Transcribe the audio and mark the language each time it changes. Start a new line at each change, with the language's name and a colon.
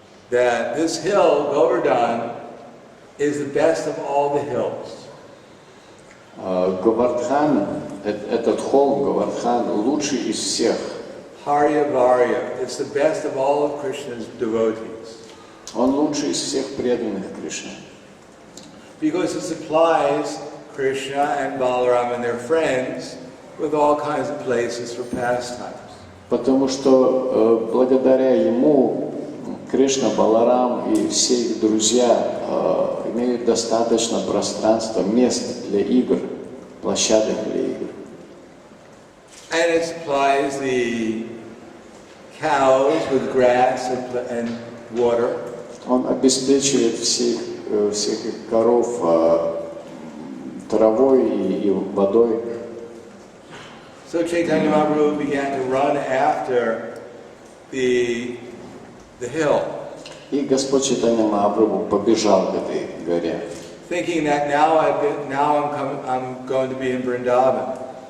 English: That this hill, Govardhan, is the best of all the hills.
Russian: Говардхан, этот холм Говардхан, лучший из всех.
English: Harya Varya, it's the best of all of Krishna's devotees.
Russian: Он лучший из всех преданных Кришне.
English: Because it supplies Krishna and Balaram and their friends with all kinds of places for pastimes.
Russian: Потому что благодаря ему Кришна, Баларам и все их друзья имеют достаточно пространства, мест для игр, площадок для игр.
English: And it supplies the cows with grass and water.
Russian: Он обеспечивает всех их коров травой и водой.
English: So Chaitanya Mahaprabhu began to run after the hill,
Russian: И Господь Чайтанья Махапрабху побежал к этой горе,
English: thinking that now I'm going to be in Vrindavan.